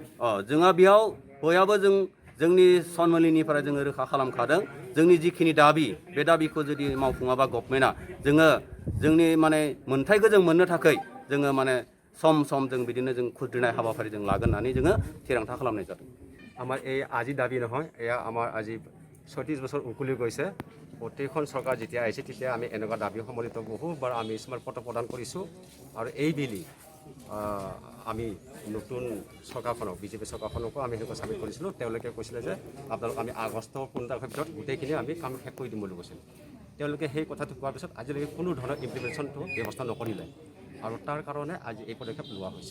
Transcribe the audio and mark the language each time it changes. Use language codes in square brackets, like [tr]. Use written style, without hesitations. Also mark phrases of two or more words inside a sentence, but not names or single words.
[brx] जोंहा बेयाव बयहाबो जोंनि सन्मिलनिफ्राय जोङो रोखा खालामखादों जोंनि जिखिनि दाबि बे दाबिखौ जुदि मावफुङाबा गभर्नमेन्टआ जोङो जोंनि माने मोन्थाइखौ जों मोननो थाखाय जोङो माने सम जों बिदिनो जों खुद्रिनाय हाबाफारि जों लागोन होननानै जोङो थिरांथा खालामनाय जादों [as] আমাৰ এই আজি দাবী নহয় এয়া আমাৰ আজি 36 বছৰ উকলি গৈছে প্ৰতিখন চৰকাৰ যেতিয়া আহিছে তেতিয়া আমি এনেকুৱা দাবী সম্বলিত বহুবাৰ আমি স্মাৰক পত্ৰ প্ৰদান কৰিছোঁ আৰু এই বিলি আমি নতুন চৰকাৰখনক বিজেপি চৰকাৰখনকো আমি এনেকুৱা চাবমিট কৰিছিলোঁ তেওঁলোকে কৈছিলে যে আপোনালোক আমি আগষ্টৰ 15 তাৰিখৰ ভিতৰত গোটেইখিনি আমি কাম শেষ কৰি দিম বুলি কৈছিল তেওঁলোকে সেই কথাটো কোৱাৰ পিছত আজিলৈকে কোনো ধৰণৰ ইমপ্লিমেণ্টেশ্যনটো ব্যৱস্থা নকৰিলে আৰু তাৰ কাৰণে আজি এই পদক্ষেপ লোৱা হৈছে